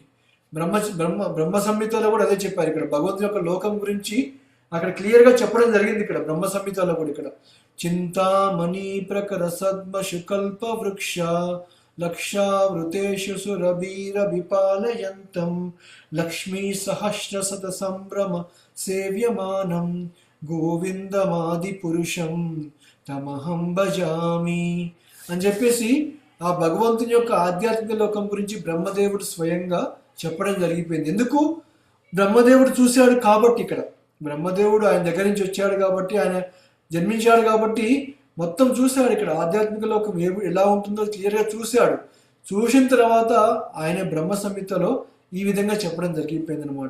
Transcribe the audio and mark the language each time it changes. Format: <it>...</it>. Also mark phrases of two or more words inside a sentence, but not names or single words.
<te>బ్రహ్మ సంహితలో కూడా అదే చెప్పారు ఇక్కడ. భగవంతుని యొక్క లోకం గురించి అక్కడ క్లియర్గా చెప్పడం జరిగింది ఇక్కడ బ్రహ్మ సంహితలో కూడా. ఇక్కడ</te> <sa>చింతామణి ప్రకర సద్మశు కల్ప వృక్ష లక్షావృతేషు సురబీర విపాలయంతం లక్ష్మీ సహస్ర శత సంభ్రమ సేవ్యమానం గోవిందమాది పురుషం తమహం భజామి</sa> <te>అని చెప్పేసి ఆ భగవంతుని యొక్క ఆధ్యాత్మిక లోకం గురించి బ్రహ్మదేవుడు స్వయంగా చెప్పడం జరిగిపోయింది. ఎందుకు? బ్రహ్మదేవుడు చూశాడు కాబట్టి ఇక్కడ. బ్రహ్మదేవుడు ఆయన దగ్గర నుంచి వచ్చాడు కాబట్టి, ఆయన జన్మించాడు కాబట్టి మొత్తం చూశాడు ఇక్కడ. ఆధ్యాత్మిక లోకం ఎలా ఉంటుందో క్లియర్గా చూశాడు. చూసిన తర్వాత ఆయన బ్రహ్మ సంహితలో ఈ విధంగా చెప్పడం జరిగిపోయింది అనమాట.</te>